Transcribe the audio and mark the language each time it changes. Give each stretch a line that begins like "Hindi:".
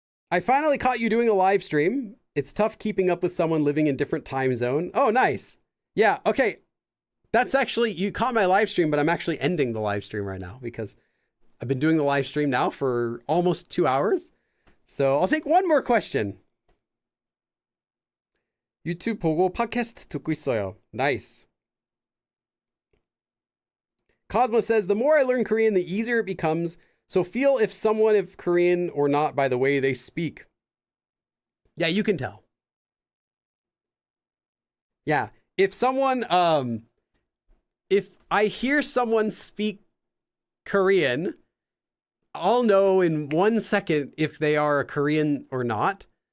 English: I finally caught you doing a live stream. It's tough keeping up with someone living in different time zone. Oh, nice. Yeah, okay. That's actually, you caught my live stream, but I'm actually ending the live stream right now because I've been doing the live stream now for almost 2 hours. So I'll take one more question.
Korean: 유튜브 보고 팟캐스트 듣고 있어요.
English: Nice. Cosmo says, the more I learn Korean, the easier it becomes. So feel if someone is Korean or not by the way they speak. Yeah, you can tell. Yeah, if someone, if I hear someone speak Korean, I'll know in 1 second if they are a Korean or not.